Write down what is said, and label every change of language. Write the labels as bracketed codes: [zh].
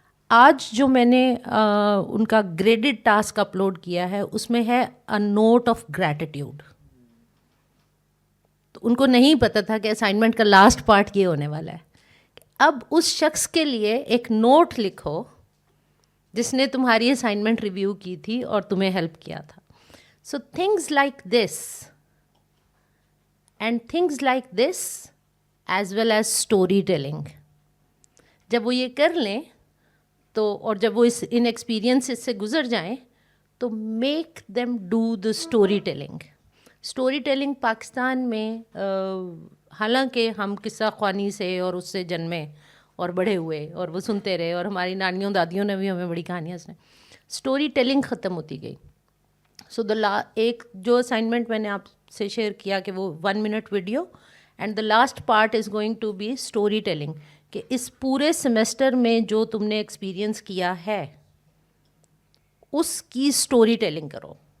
[hi] आज जो मैंने उनका ग्रेडेड टास्क अपलोड किया है उसमें है अ नोट ऑफ ग्रैटिट्यूड. तो उनको नहीं पता था कि असाइनमेंट का लास्ट पार्ट ये होने वाला है. अब उस शख्स के लिए एक नोट लिखो जिसने तुम्हारी असाइनमेंट रिव्यू की थी और तुम्हें हेल्प किया था. [en] So things like this and things like this as well as storytelling, [hi] जब वो ये कर लें तो, और जब वो इन एक्सपीरियंसेस से गुजर जाएं तो [en] make them do the storytelling. [hi] storytelling Pakistan में हालांकि हम किस्सा ख्वानी से और उससे जन्मे और बड़े हुए और वो सुनते रहे और हमारी नानियों दादियों ने भी हमें बड़ी कहानियाँ सुनाई, स्टोरी टेलिंग ख़त्म होती गई. सो एक जो असाइनमेंट मैंने आपसे शेयर किया कि वो 1 minute video [en] and the last part is going to be story telling, [hi] कि इस पूरे सेमेस्टर में जो तुमने एक्सपीरियंस किया है उसकी स्टोरी टेलिंग करो.